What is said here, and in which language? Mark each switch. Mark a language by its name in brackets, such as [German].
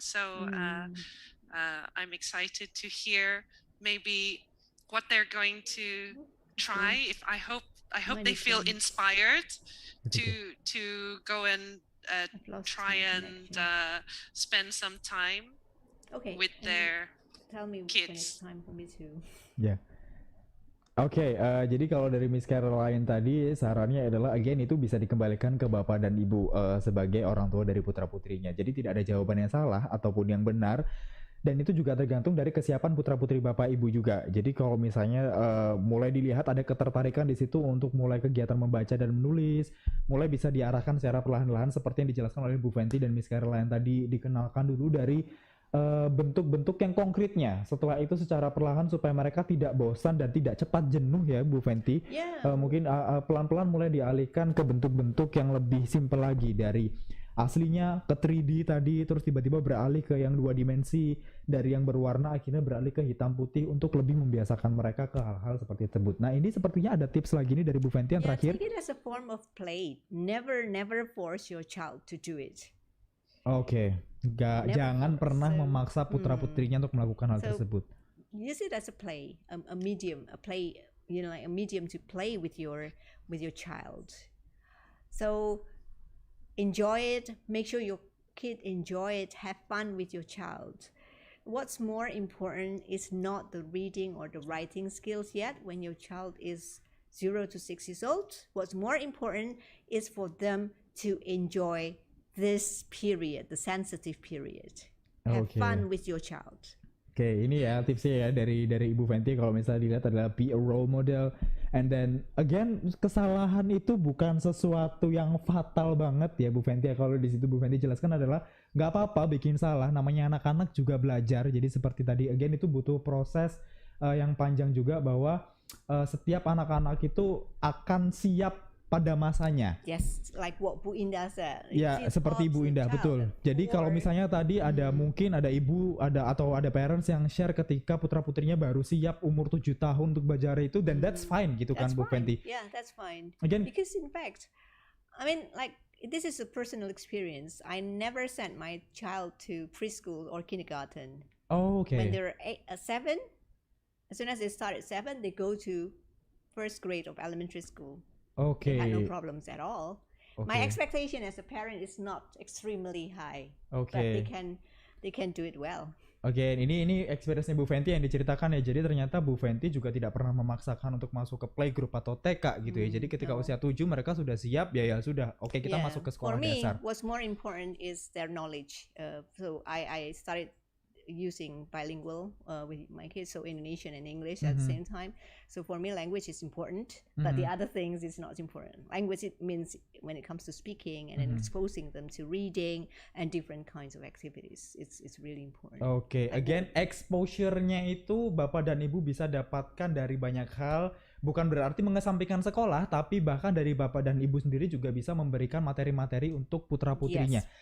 [English] So I'm excited to hear maybe what they're going to try. If I hope they feel inspired to go and try and spend some time with their Tell me when it's kids. time for me to. [Indonesian] Ya. Oke, jadi kalau dari Miss Caroline tadi sarannya adalah again itu bisa dikembalikan ke bapak dan ibu sebagai orang tua dari putra putrinya. Jadi tidak ada jawaban yang salah ataupun yang benar. Dan itu juga tergantung dari kesiapan putra putri bapak ibu juga. Jadi kalau misalnya mulai dilihat ada ketertarikan di situ untuk mulai kegiatan membaca dan menulis, mulai bisa diarahkan secara perlahan-lahan seperti yang dijelaskan oleh Bu Fenty dan Miss Caroline tadi, dikenalkan dulu dari bentuk-bentuk yang konkretnya. Setelah itu secara perlahan supaya mereka tidak bosan dan tidak cepat jenuh ya Bu Fenty. Mungkin pelan-pelan mulai dialihkan ke bentuk-bentuk yang lebih simpel lagi, dari aslinya ke 3D tadi, terus tiba-tiba beralih ke yang 2 dimensi, dari yang berwarna akhirnya beralih ke hitam putih untuk lebih membiasakan mereka ke hal-hal seperti tersebut. Nah ini sepertinya ada tips lagi nih dari Bu Fenty yang terakhir. [English] Take it as a form of play. Never force your child to do it. [Indonesian] Oke, jangan pernah memaksa putra putrinya untuk melakukan hal tersebut. [English] Use it as a play, a medium, a play, like a medium to play with your child. So enjoy it. Make sure your kid enjoy it. Have fun with your child. What's more important is not the reading or the writing skills yet when your child is 0 to 6 years old. What's more important is for them to enjoy this period, the sensitive period. Have fun with your child. [Indonesian] Oke, ini ya tipsnya ya dari Ibu Fenty. Kalau misalnya dilihat adalah [English] be a role model, and then again [Indonesian] kesalahan itu bukan sesuatu yang fatal banget ya Bu Fenty. Kalau di situ Bu Fenty jelaskan adalah nggak apa-apa bikin salah, namanya anak-anak juga belajar. Jadi seperti tadi again itu butuh proses yang panjang juga, bahwa setiap anak-anak itu akan siap pada masanya. [English] Yes, like what Bu Indah said. [Indonesian] Ya, seperti Ibu Indah, betul. Jadi kalau misalnya tadi ada mungkin ada ibu, atau ada parents yang share ketika putra putrinya baru siap umur 7 tahun untuk belajar itu, [English] then that's fine [Indonesian] gitu kan Bu Fenty. [English] Yeah, that's fine. Again, because in fact, I mean, like, this is a personal experience. I never sent my child to preschool or kindergarten. Oh, okay. When they're 7, as soon as they start at 7, they go to first grade of elementary school. Okay. They had no problems at all. Okay. My expectation as a parent is not extremely high. Okay. But they can do it well. [Indonesian] Oke, ini experience-nya Bu Fenty yang diceritakan ya. Jadi ternyata Bu Fenty juga tidak pernah memaksakan untuk masuk ke playgroup atau TK gitu ya. Jadi ketika usia 7 mereka sudah siap, ya sudah. Oke, kita masuk ke sekolah dasar. [English] For me, what's more important is their knowledge. So I started using bilingual with my kids, so Indonesian and English at the same time. So for me, language is important, but the other things is not important. Language, it means when it comes to speaking and then exposing them to reading and different kinds of activities, it's really important. [Indonesian] Oke, again exposure-nya itu Bapak dan Ibu bisa dapatkan dari banyak hal. Bukan berarti mengesampingkan sekolah, tapi bahkan dari Bapak dan Ibu sendiri juga bisa memberikan materi-materi untuk putra-putrinya.